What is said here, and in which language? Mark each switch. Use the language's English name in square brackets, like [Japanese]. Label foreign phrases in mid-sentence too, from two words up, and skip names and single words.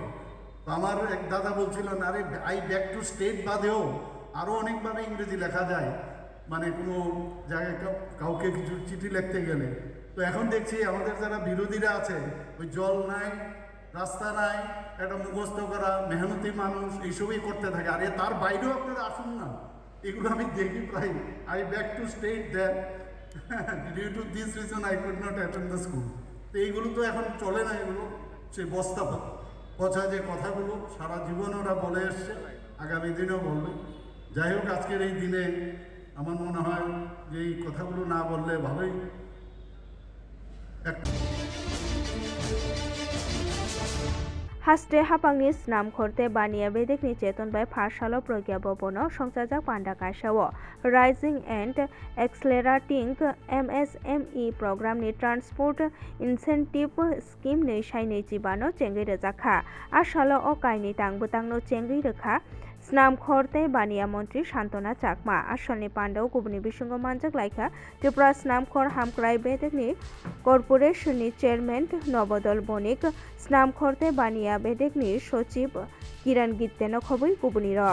[Bangla] তো আমার এক দাদা বলছিলেন, আরে [English] I back to state [Bangla] বাদেও আরও অনেকভাবে ইংরেজি লেখা যায়, মানে কোনো জায়গায় কাউকে কিছু চিঠি লিখতে গেলে। তো এখন দেখছি আমাদের যারা বিরোধীরা আছে, ওই জল নাই, রাস্তা নাই, একটা মুখস্থ করা মেহনতি মানুষ এইসবই করতে থাকে। আরে তার বাইরেও আপনারা আসুন না, এগুলো আমি দেখি প্রায়। [English] I back to state that due to this reason I could not attend the school. [Bangla] তো এইগুলো তো এখন চলে না, এগুলো সেই বস্তা পচা যে কথাগুলো সারা জীবন ওরা বলে এসছে, আগামী দিনেও বলবে। যাই হোক, আজকের এই দিনে আমার মনে হয় যে এই কথাগুলো না বললে ভালোই একটা [Kok Borok] haste hapangni snam khorte bania bedekni cheton bai phasalo progya bobono songjajak panda kaisao [English] rising and accelerating MSME program [Kok Borok] ni [English] transport incentive scheme [Kok Borok] ni saini jibano chengri rejakha asalo o kaini tangbutangno chengri rekha স্নাম খরতে বানিয়া মন্ত্রী শান্তনা চাকমা আসলনি পান্ডাও গুবনি বিসঙ্গ মানজাক লাইখা ত্রিপুরা স্নামখর হামক্রাই বেদেকনি কর্পোরেশননি চেয়ারম্যান নবদল বণিক স্নাম খরতে বানিয়া বেদেকনি সচিব কিরণ গিত্তেন খবই গুবনি র